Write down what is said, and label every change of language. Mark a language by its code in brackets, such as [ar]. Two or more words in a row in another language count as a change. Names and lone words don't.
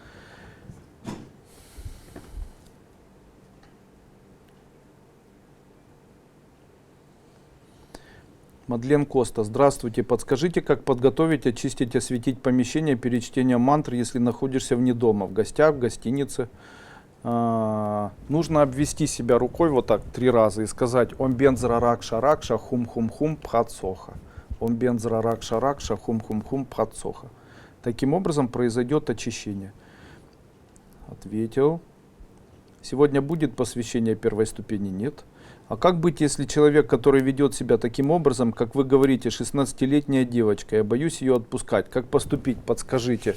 [ru] Мадлен Коста. Здравствуйте. Подскажите, как подготовить, очистить, осветить помещение перед чтением мантр, если находишься вне дома, в гостях, в гостинице? Нужно обвести себя рукой вот так 3 раза и сказать [sa] ॐ वज्र रक्ष रक्ष हूं हूं हूं फट् स्वाहा. ॐ वज्र रक्ष रक्ष हूं हूं हूं फट् स्वाहा. [ru] Таким образом произойдет очищение. Ответил. Сегодня будет посвящение первой ступени? Нет. А как быть, если человек, который ведет себя таким образом, как вы говорите, 16-летняя девочка, я боюсь ее отпускать. Как поступить? Подскажите.